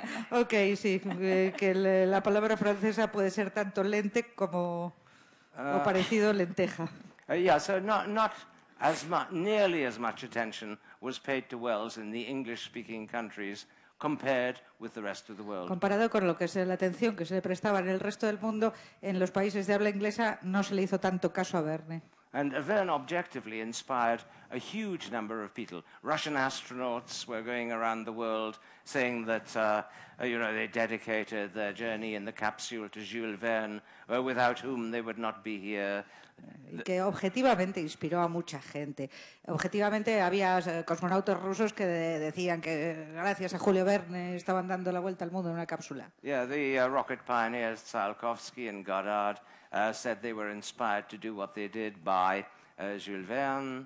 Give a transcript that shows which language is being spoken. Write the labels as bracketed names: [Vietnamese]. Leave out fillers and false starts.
[Spanish] Ok, sí, que la palabra francesa puede ser tanto lente como o parecido lenteja. [English] Yeah, so not nearly as much attention was paid to Wells in the English-speaking countries compared with the rest of the world. [Spanish] Comparado con lo que es la atención que se le prestaba en el resto del mundo, en los países de habla inglesa no se le hizo tanto caso a Verne. [English] And Verne objectively inspired a huge number of people. Russian astronauts were going around the world saying that, they dedicated their journey in the capsule to Jules Verne, without whom they would not be here. [Spanish] Y que objetivamente inspiró a mucha gente. Objetivamente había cosmonautas rusos que decían que gracias a Julio Verne estaban dando la vuelta al mundo en una cápsula. [English] Yeah, the rocket pioneers Tsiolkovsky and Goddard said they were inspired to do what they did by Jules Verne.